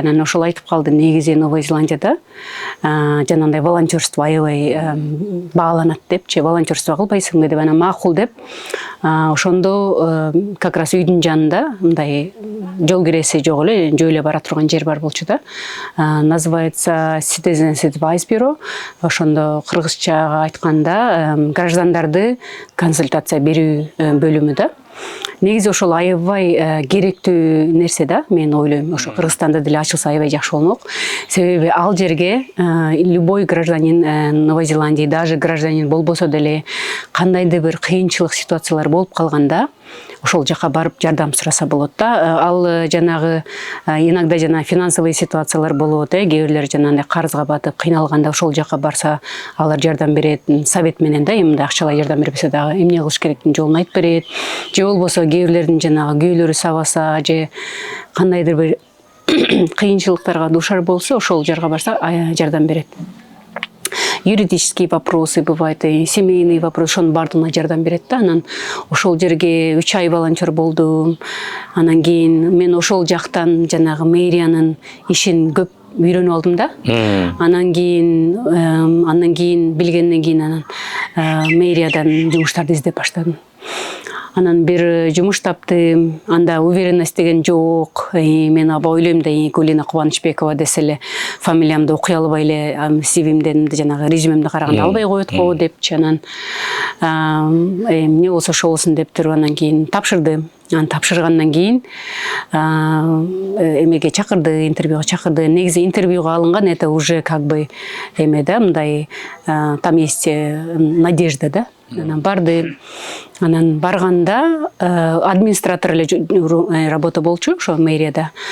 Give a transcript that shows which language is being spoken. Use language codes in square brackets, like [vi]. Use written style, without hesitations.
[ky] Анан ошол айтып калды, негизи Новая Зеландияда жанагындай волонтерство аябай бааланат депчи, волонтерство кылбайсыңбы деп. Анан макул деп ошондо как раз үйдүн жанында мындай жол киреси жок эле, жөө эле бара турган жер бар болчу да. [ru] Называется Citizens Advice Bureau. [ky] Ошондо кыргызчага айтканда граждандарды консультация берүү бөлүмү да. Негизи ошол аябай керектүү нерсе да, мен ойлойм. Ошо Кыргызстанда деле ачылса аябай жакшы болмок. Себеби ал жерге [ru] любой гражданин Новой Зеландии, даже гражданин [ky] болбосо деле кандайдыр бир кыйынчылык ситуациялар болуп калганда ошол жака барып жардам сураса болот да. Ал жанагы иногда жана финансовый ситуациялар болот, кээ бирлер жанагындай карызга батып кыйналганда ошол жака барса алар жардам берет, совет менен да, эмне акчалай жардам бербесе дагы эмне кылыш керектигин жолун айтып берет. Же болбосо кээ бирлердин жанагы күйөөлөрү сабаса, же кандайдыр бир кыйынчылыктарга дуушар болсо ошол жерге барса жардам берет. [ru] Юридические вопросы бывают, и семейные вопросы, [ky] ошонун бардыгына жардам берет да. Анан ошол жерге 3 ай волонтер болдум. Анан кийин мен ошол жактан жанагы мэриянын ишин көп үйрөнүп алдым да. Анан кийин билгенден кийин анан мэриядан жумуштарды издеп баштадым. Анан бир жумуш таптым, анда уверенность деген жок. Мен аба ойлойм да Гулина Кубанычбекова десе эле фамилиямды окуй албай эле CV-мден жанагы резюмемди караганда албай коет го депчи. Анан эмне болсо ошо болсун деп туруп анан кийин тапшырдым. Анан тапшыргандан кийин эмеге чакырды, интервьюга чакырды. Негизи интервьюга алынган [ru] это уже как бы [ky] эме да, мындай [ru] там есть надежда [ky] да. Анан барды. Анан барганда администратор эле работа болчу ошо мэрияда.